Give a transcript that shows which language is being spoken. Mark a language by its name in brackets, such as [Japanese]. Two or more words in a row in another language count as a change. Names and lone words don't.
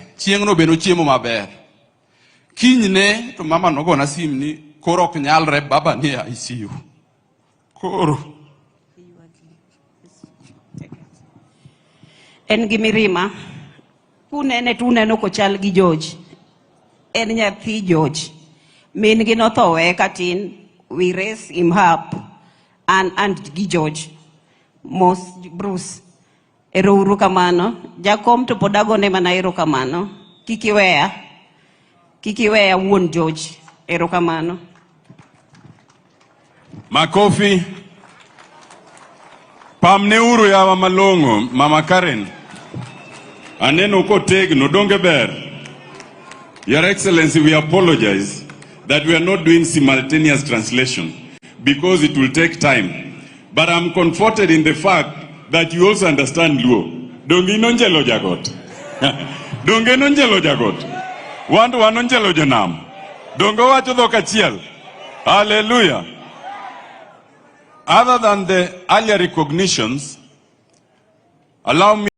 [Luo (Kenya and Tanzania)] Chieng'no beno chiemo maber. Kinyne to mama nogona sim ni koro ok nyalre, baba ni ICU. Koro En gi mirima. Kunene tuneno kochal gi George. En nyathi George. Min gi nothowe katin. [English] We raise him up. And gi George. [Luo (Kenya and Tanzania)] Mos Bruce. Erouru kamano. Jakom to podagone mana erokamano. Kikiweya wuon George. Erokamano. Makofi. Pamneuru yawa malongo, Mama Karen. Aneno kotegno donge ber. [English] Your Excellency, we apologize that we are not doing simultaneous translation because it will take time. But I'm comforted in the fact that you also understand Luo. [Luo (Kenya and Tanzania)] Donge nonjelo jagot. Donge nonjelo jagot. Wandu wanonjelo janam. Donge wacho dhok achiel. Hallelujah. [English] Other than the earlier recognitions, allow me